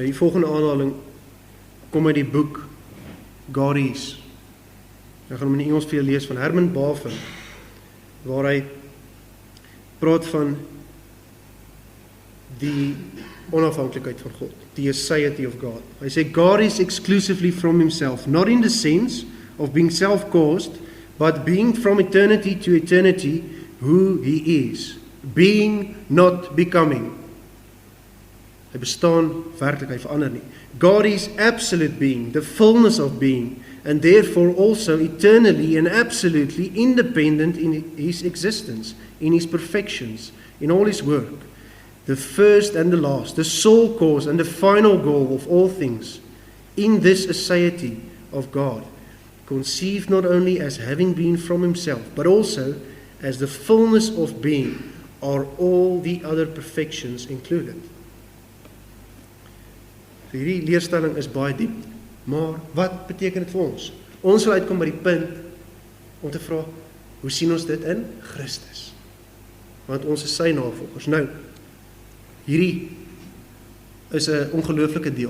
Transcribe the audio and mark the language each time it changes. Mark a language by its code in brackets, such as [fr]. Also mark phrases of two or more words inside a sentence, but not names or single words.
[af] Die volgende aanhaling kom uit die boek God Is. Ek gaan hom in Engels vir julle lees van Herman Bavinck, waar hy praat van die onafhanklikheid van God, [en] the aseity of God. [af] Hy sê, [en] God is exclusively from himself, not in the sense of being self-caused, but being from eternity to eternity who he is, being not becoming. [af] Hy bestaan werklik, hy verander nie. [en] God is absolute being, the fullness of being, and therefore also eternally and absolutely independent in his existence, in his perfections, in all his work, the first and the last, the sole cause and the final goal of all things, in this aseity of God, conceived not only as having been from himself, but also as the fullness of being, are all the other perfections included. [af] So hierdie leerstelling is baie diep, maar wat beteken dit vir ons? Ons sal uitkom by die punt om te vra, hoe sien ons dit in Christus? Want ons is sy navolgers. Nou, hierdie is 'n ongelooflike deel.